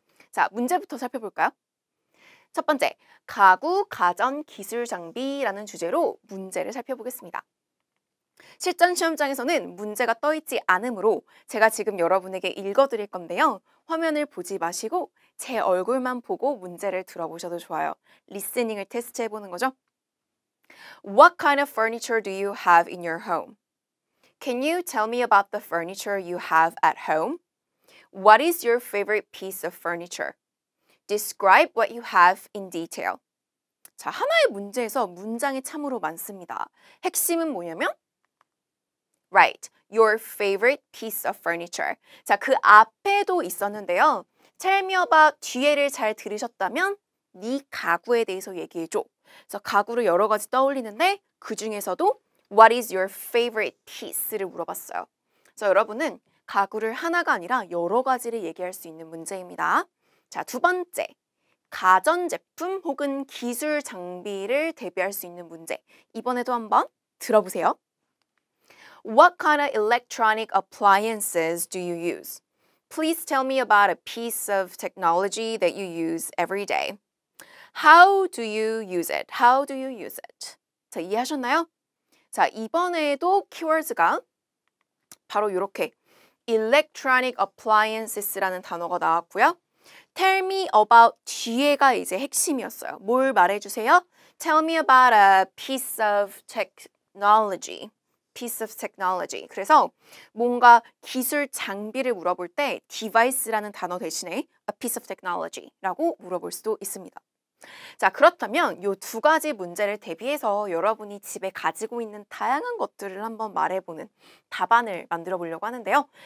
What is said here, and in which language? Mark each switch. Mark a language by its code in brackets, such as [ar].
[ko] 자, 문제부터 살펴볼까요? 첫 번째, 가구, 가전, 기술, 장비라는 주제로 문제를 살펴보겠습니다. 실전 시험장에서는 문제가 떠있지 않으므로 제가 지금 여러분에게 읽어드릴 건데요. 화면을 보지 마시고 제 얼굴만 보고 문제를 들어보셔도 좋아요. 리스닝을 테스트해보는 거죠. [en] What kind of furniture do you have in your home? Can you tell me about the furniture you have at home? What is your favorite piece of furniture? Describe what you have in detail. [ko] 자, 하나의 문제에서 문장이 참으로 많습니다. 핵심은 뭐냐면 [en] Right, your favorite piece of furniture. [ko] 자, 그 앞에도 있었는데요. [en] Tell me about [ko] 뒤에를 잘 들으셨다면 네 가구에 대해서 얘기해줘. 그래서 가구를 여러 가지 떠올리는데 그 중에서도 [en] What is your favorite piece [ko] 를 물어봤어요. 그래서 여러분은 가구를 하나가 아니라 여러 가지를 얘기할 수 있는 문제입니다. 자, 두 번째. 가전제품 혹은 기술 장비를 대비할 수 있는 문제. 이번에도 한번 들어보세요. [en] What kind of electronic appliances do you use? Please tell me about a piece of technology that you use every day. How do you use it? How do you use it? [ko] 자, 이해하셨나요? 자, 이번에도 키워드가 바로 이렇게 [en] electronic appliances [ko] 라는 단어가 나왔고요. [en] Tell me about [ko] 뒤에가 이제 핵심이었어요. 뭘 말해주세요? [en] Tell me about a piece of technology. piece of technology. [ko] 그래서 뭔가 기술 장비를 물어볼 때 device라는 단어 대신에 [en] a piece of technology [ko] 라고 물어볼 수도 있습니다. 자, 그렇다면 이 두 가지 문제를 대비해서 여러분이 집에 가지고 있는 다양한 것들을 한번 말해보는 답안을 만들어 보려고 하는데요.